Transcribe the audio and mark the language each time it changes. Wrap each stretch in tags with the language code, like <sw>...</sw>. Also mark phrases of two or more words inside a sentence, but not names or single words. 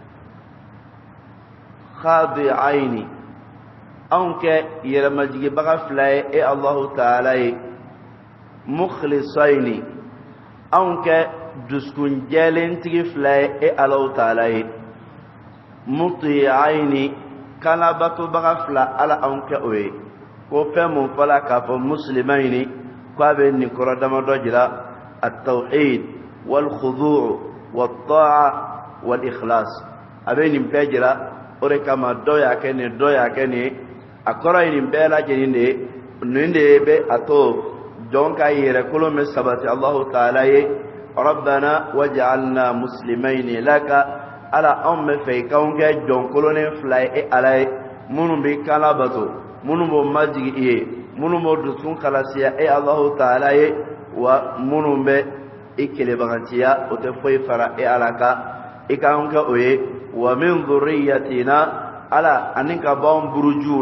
<bm>khadi'ayni anw kɛ yɛrɛmajigibaga fila ye e Allahu Taala ye mukhlisayni anw kɛ dusukun jɛlentigi fila ye e Allahu Taala ye muti'ayni kanabatobaga fila ala anw kɛ o ye ko fɛn mun fɔla k'a fɔ muslimayni ko a bɛ nin kɔrɔ damadɔ jira</bm> <ar>التوحيد والخضوع والطاعة والإخلاص</ar> <bm>a bɛ nin bɛɛ jira o de kama dɔ y'a kɛ nin dɔ y'a kɛ nin a kɔrɔ ye nin bɛɛ lajɛlen de ye nin de bɛ a to jɔn ka yɛrɛkolon bɛ sabati Allahu Taala ye</bm> <ar>ربنا واجعلنا مسلمين لك</ar> <bm>ala anw bɛ fɛ i k'anw kɛ jɔnkolonnen fila ye e ala ye minnu bɛ kan bato minnu b'o majigi i ye minnu b'o dusukun kalasiya e Allahu Taala ye wa minnu bɛ i kelebagantiya o tɛ foyi fara e ala kan i k'anw kɛ o ye</bm> <ar>ومن ذريتنا</ar> <bm>ala ani ka bɔ anw burujuw</bm>